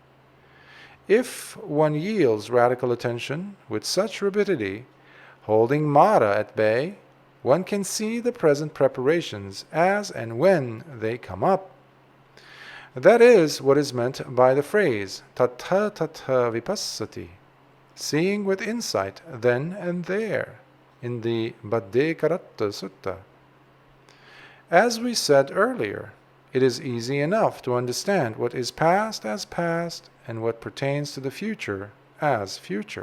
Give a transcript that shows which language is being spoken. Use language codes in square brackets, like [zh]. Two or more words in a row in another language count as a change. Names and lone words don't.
[en] If one yields radical attention with such rapidity, holding Mara at bay, one can see the present preparations as and when they come up. That is what is meant by the phrase [pi] tattha tattha vipassati, [en] seeing with insight then and there, in the Bhante K Sutta. As we said earlier, it is easy enough to understand what is past as past and what pertains to the future as future.